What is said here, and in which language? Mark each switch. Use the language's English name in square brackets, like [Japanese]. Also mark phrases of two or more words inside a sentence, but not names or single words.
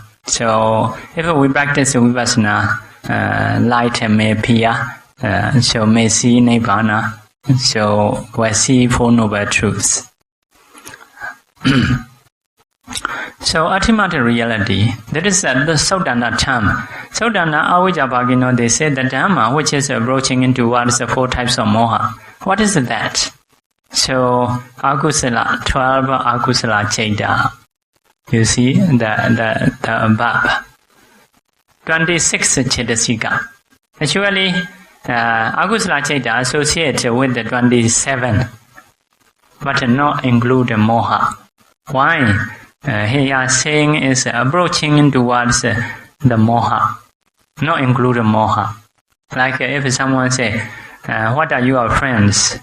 [English] So if we practice vipassana, light may appear. So may see nibbana. So we see 4 noble truths. So ultimate reality, that is the Suttanta term. [Pali] Suttanta avijja bhagino, [English] they say the Dhamma, which is approaching towards the 4 types of moha. What is that? So akusala, 12 [Pali] akusala chaita. [English] You see the above. 26 cetasika. Actually, [Pali] akusala chaita [English] associate with the 27, but not include moha. Why? Here saying is approaching towards the moha, not include moha. Like if someone say, what are your friends?